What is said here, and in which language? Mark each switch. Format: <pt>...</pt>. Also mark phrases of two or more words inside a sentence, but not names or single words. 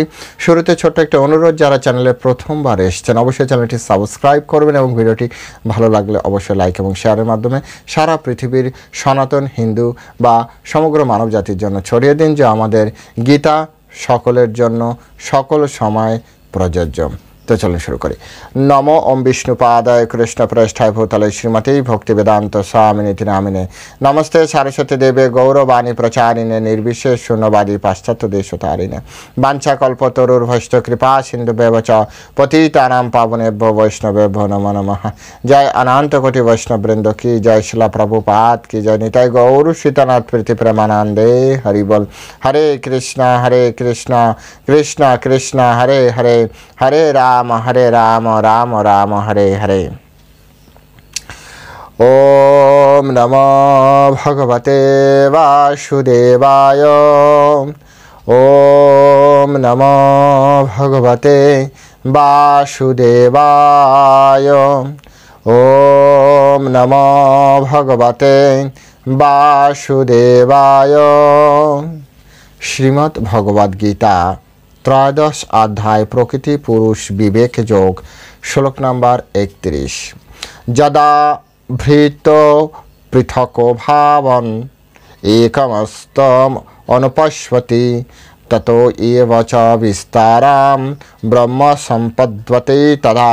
<bn>শুরুতে ছোট্ট একটা অনুরোধ, যারা চ্যানেলে প্রথমবার এসেছেন অবশ্যই চ্যানেলটি সাবস্ক্রাইব করবেন এবং ভিডিওটি ভালো লাগলে অবশ্যই লাইক এবং শেয়ারের মাধ্যমে সারা পৃথিবীর সনাতন হিন্দু বা সমগ্র মানব জাতির জন্য ছড়িয়ে দিন, যে আমাদের গীতা সকলের জন্য সকল সময় প্রযোজ্য। তো চলুন শুরু করি।</bn> <sa>নমো ওম বিষ্ণুপাদায় কৃষ্ণ প্রেষ্ঠায় ভূতলে শ্রীমতী ভক্তি বেদান্ত স্বামিনীতি নামিনে নমস্তে সারস্বতী দেবে গৌরবাণী প্রচারিণে নির্বিশেষ শূন্যবাদী পাশ্চাত্য দেশতারিণে বাঞ্ছা কল্পতরুর্ভষ্ট কৃপা সিন্ধু ব্যবচ পতিতানাং পাবনেভ্যো বৈষ্ণবেভ্যো নমো নমঃ।</sa> <bn>জয় অনন্ত কোটি বৈষ্ণববৃন্দ কি জয়, শিলা প্রভুপাদ কি জয়, নিতাই গৌর সীতানাথ প্রীতি প্রেমানন্দে হরি বল।</bn> <sa>হরে কৃষ্ণ কৃষ্ণ কৃষ্ণ হরে হরে, হরে রাম রাম রাম হরে হরে। ওম নমো ভগবতে বাসুদেবায়। ওম নমো ভগবতে বাসুদেবায়। ওম নমো ভগবতে বাসুদেবায়।</sa> <bn>শ্রীমদ্ ভগবদ গীতা ত্রয়োদশ অধ্যায় প্রকৃতি পুরুষ বিবেক যোগ, শ্লোক নম্বর 31।</bn> <sa>যদা ভৃত পৃথক ভাবন একমস্তম অনুপশ্যতি ততো এব চ বিস্তারাম ব্রহ্ম সম্পদ্যতে তদা।</sa>